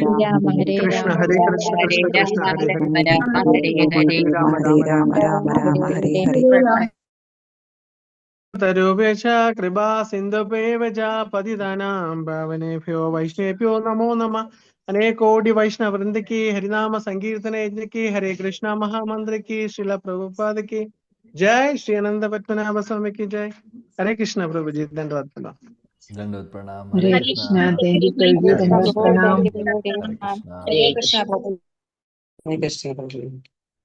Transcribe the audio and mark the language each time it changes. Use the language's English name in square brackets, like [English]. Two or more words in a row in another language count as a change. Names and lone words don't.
[Sanskrit] കൃഷ്ണ ഹരേ കൃഷ്ണ കൃഷ്ണ കൃഷ്ണ ഹരേ ഹരേ, ഹരേ രാമ രാമ രാമ ഹരേ ഹരേ. തരൂപേക്ഷ കൃപാ സിന്ധുപേവച പതിതാനാം പാവനേഭ്യോ വൈഷ്ണവേഭ്യോ നമോ നമഃ. അനേകോടി വൈഷ്ണവ വൃന്ദ [Hindi] की हरिनाम संकीर्तन यज्ञ की हरे कृष्णा महामंत्र की श्रील प्रभुपाद की जय, श्री अनंत पद्मनाभ स्वामी की जय. हरे कृष्ण प्रभु जी. धन्यवाद प्रणाम. दंडवत प्रणाम. ഹരേ हरे കൃഷ്ണ. कृष्ण. [English] Thank you പ്രഭുജി. [Hindi] हरे ധന്യവാദ് कृष्ण. പ്രണാം. हरे कृष्ण. ഹരേ കൃഷ്ണ പ്രഭു. हरे कृष्ण प्रभु.